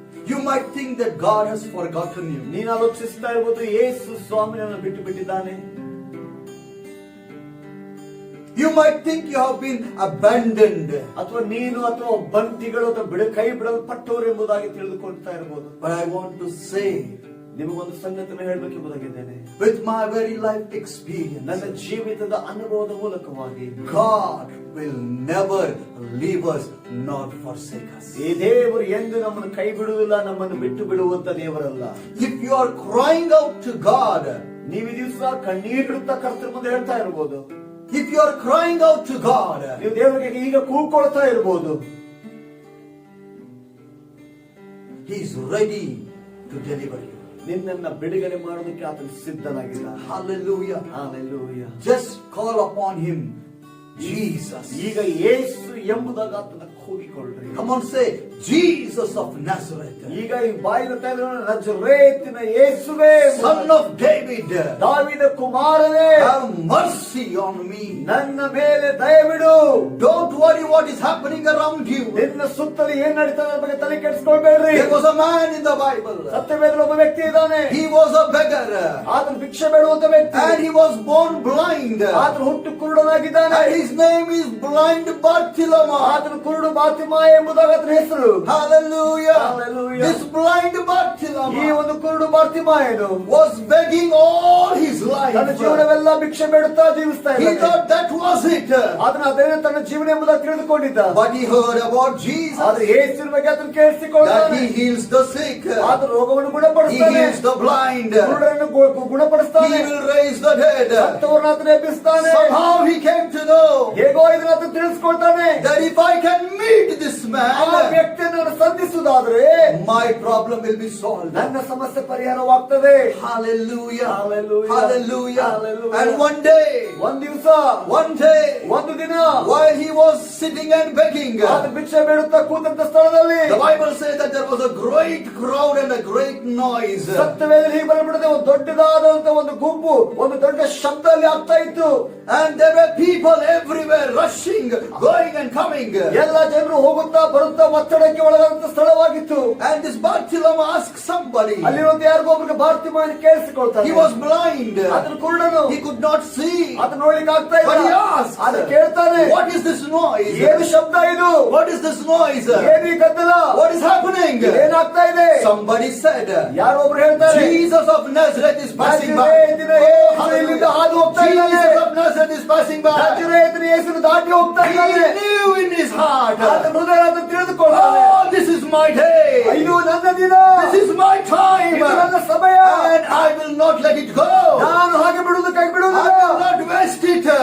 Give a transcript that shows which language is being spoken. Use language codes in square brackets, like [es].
[en] you might think that God has forgotten you. [kn] ನೀನು ಆಲೋಚಿಸ್ತಾ ಇರ್ಬೋದು ಯೇಸು ಸ್ವಾಮಿಯನ್ನು ಬಿಟ್ಟು ಬಿಟ್ಟಿದ್ದಾನೆ. [en] You might think you have been abandoned. [kn] ಅಥವಾ ನೀನು ಅಥವಾ ಬಂತಿಗಳು ಅಥವಾ ಕೈ ಬಿಡಲ್ಪಟ್ಟವರು ಎಂಬುದಾಗಿ ತಿಳಿದುಕೊಳ್ತಾ ಇರ್ಬೋದು. [en] But I want to say, [kn] ನಿಮಗೊಂದು ಸಂಗತಿಯನ್ನು ಹೇಳಬೇಕೆಂಬುದಾಗಿದ್ದೇನೆ. [en] with my very life experience, [kn] ನನ್ನ ಜೀವಿತದ ಅನುಭವದ ಮೂಲಕವಾಗಿ [en] God will never leave us nor forsake us. [kn] ಈ ದೇವರು ಎಂದು ನಮ್ಮನ್ನು ಕೈ ಬಿಡುವುದಿಲ್ಲ, ನಮ್ಮನ್ನು ಬಿಟ್ಟು ಬಿಡುವಂತ ದೇವರಲ್ಲ. [en] If you are crying out to God, [kn] ನೀವು ಈ ದಿವಸ ಕಣ್ಣೀರಿಡುತ್ತಾ ಕರ್ತನ ಮುಂದೆ ಹೇಳ್ತಾ ಇರ್ಬೋದು. [en] if you are crying out to God, [kn] ನೀವು ದೇವರಿಗೆ ಈಗ ಕೂಗ್ಕೊಳ್ತಾ ಇರ್ಬೋದು. [en] He is ready to deliver you. [kn] ನಿನ್ನನ್ನ ಬಿಡುಗಡೆ ಮಾಡೋದಕ್ಕೆ ಆತನು ಸಿದ್ಧನಾಗಿದ್ದಾನೆ. [en] Hallelujah. [kn] Hallelujah. [en] Just call upon Him, Jesus. [kn] ಈಗ ಯೇಸು ಎಂಬುದಾಗಿ ಆತನ ಕೂಗಿಕೊಳ್ಳ್ರಿ. [en] Come on, say Jesus of Nazareth. [kn] ಈಗ ಈ ಬಾಯಿನ ನಜರೇತಿನ ಯೇಸುವೇ, [en] Son of David, [kn] ದಾವೀದ ಕುಮಾರನೇ, [en] have mercy on me. [kn] ನನ್ನ ಮೇಲೆ ದಯವಿಡು. [en] Don't worry what is happening around you. [kn] ನಿನ್ನ ಸುತ್ತಲೂ ಏನ್ ನಡೀತದೆ ಬಗ್ಗೆ ತಲೆ ಕೆಡಿಸ್ಕೊಳ್ಬೇಡ್ರಿ. [en] There was a man in the Bible. [kn] ಸತ್ಯವೇದದಲ್ಲಿ ಒಬ್ಬ ವ್ಯಕ್ತಿ ಇದ್ದಾನೆ. [en] He was a beggar. [kn] ಆತನು ಭಿಕ್ಷೆ ಬೇಡುವಂತ ವ್ಯಕ್ತಿ. [en] And he was born blind. [kn] ಆತನು ಹುಟ್ಟು ಕುರುಡನಾಗಿದ್ದಾನೆ. [en] And his name is blind Bartimaeus. [kn] ಆತನು ಕುರುಡು ಬಾತಿಮಾಯ ಎಂಬುದಾಗಿ ಆತನ ಹೆಸರು. [en] Hallelujah. [kn] Hallelujah. [en] This blind [kn] ಈ [en] Bartimaeus [kn] ಒಂದು ಕುರುಡು ಬಾತಿಮಾಯನು [en] was begging all his life. [kn] ತನ್ನ ಜೀವನವೆಲ್ಲ ಭಿಕ್ಷೆ ಬೇಡುತ್ತಾ ಜೀವಿಸ್ತಾ [en] He [kn] ಇದ್ದಾನೆ. [en] thought that was it. [kn] ಆತನ ಅದೇನೆ ತನ್ನ ಜೀವನ ಎಂಬುದಾಗಿ ತಿಳಿದುಕೊಂಡಿದ್ದ. [en] But he heard about Jesus. [kn] ಆದ್ರೆ ಯೇಸುವಿನ ಬಗ್ಗೆ ಆತನು [en] That [kn] ಕೇಳಿಸಿಕೊಳ್ಳುತ್ತಾನೆ. [en] he heals the sick. [kn] ಆತನ ರೋಗವನ್ನು [en] He [kn] ಗುಣಪಡಿಸ್ತಾನೆ. [en] heals the blind. [kn] ಕುರುಡರನ್ನು [en] He [kn] ಗುಣಪಡಿಸ್ತಾನೆ. [en] will raise the dead. [kn] ಸತ್ತವರನ್ನು ಆತನು ಎಬ್ಬಿಸ್ತಾನೆ. [en] Somehow he came to know [kn] ಹೇಗೋ ಇದನ್ನ ಆತನು ತಿಳಿಸ್ಕೊಳ್ತಾನೆ. [en] that if I can meet this [kn] ಆ [en] man, [kn] ವ್ಯಕ್ತಿಯನ್ನು ಸಂಧಿಸುವುದಾದ್ರೆ [en] my problem will be solved. [kn] ನನ್ನ ಸಮಸ್ಯೆ ಪರಿಹಾರವಾಗ್ತದೆ. [en] Hallelujah. [kn] Hallelujah. [en] Hallelujah. [kn] Hallelujah. [en] And one day, [kn] ಒಂದ್ ದಿವಸ, [en] one day, [kn] ಒಂದು ದಿನ, [en] while he was sitting and begging, [kn] ಆತ ಭಿಕ್ಷೆ ಬೇಡುತ್ತಾ ಕೂತಂತ ಸ್ಥಳದಲ್ಲಿ [en] the Bible says that there was a great crowd and a great noise. [kn] ಸತ್ಯವೇದದಲ್ಲಿ ಹೀಗೆ ಬರೆಯಲ್ಪಟ್ಟಿದೆ, ಒಂದು ದೊಡ್ಡದಾದಂತ ಒಂದು ಗುಂಪು, ಒಂದು ದೊಡ್ಡ ಶಬ್ದ ಅಲ್ಲಿ ಆಗ್ತಾ ಇತ್ತು. [en] And there were people everywhere rushing, going and coming. [kn] ಎಲ್ಲ ಜನರು ಹೋಗುತ್ತಾ ಬರುತ್ತಾ ಒತ್ತಡಕ್ಕೆ ಒಳಗಾದಂತ ಸ್ಥಳವಾಗಿತ್ತು. [en] And this Bartimaeus asked somebody. [kn] ಅಲ್ಲಿ ಒಂದು ಯಾರಿಗೋ ಒಬ್ಬರಿಗೆ ಬಾರ್ತಿಮಾಯನ ಕೇಳಿಸಿಕೊಳ್ತಾನೆ. [en] He was blind. [kn] ಆತನು ಕುರುಡನು. [en] He could not see. [kn] ಆತನು ನೋಡ್ಲಿಕ್ಕೆ ಆಗ್ತಾ ಇಲ್ಲ. [en] But he asked, [kn] ಆತ ಕೇಳ್ತಾನೆ, [en] what is this noise? [kn] ಏನು ಶಬ್ದ ಇದು? [en] What is this noise? [kn] ಏನು ಈ ಗದ್ದಲ? [en] What is happening? [kn] ಏನಾಗ್ತಾ ಇದೆ? [en] Somebody said, [kn] ಯಾರೋ ಒಬ್ರು ಹೇಳ್ತಾರೆ, [en] Jesus of Nazareth is passing by. [kn] ನಜರೇತಿನ ಯೇಸು ಇಲ್ಲಿಂದ ಹಾದು ಹೋಗ್ತಾ ಇದ್ದಾನೆ. [en] Jesus of Nazareth is passing by. [kn] ನಜರೇತಿನ ಯೇಸುವನ್ನು ದಾಟಿ ಹೋಗ್ತಾ [en] He [kn] ಇದ್ದಾನೆ. [en] knew in his heart, [kn] ಆತನ ಹೃದಯ ಆತನು ತಿಳಿದುಕೊಳ್ಳುತ್ತಾನೆ. [en] oh, this is my day. [kn] ಇದು ನನ್ನ ದಿನ. [en] This is my time. [kn] ಇದು ನನ್ನ ಸಮಯ. [en] And I will not let it go. [kn] ನಾನು ಹಾಗೆ ಬಿಡುವುದು ಕೈ [en] I [kn] ಬಿಡುವುದಿಲ್ಲ. [en] will not waste it.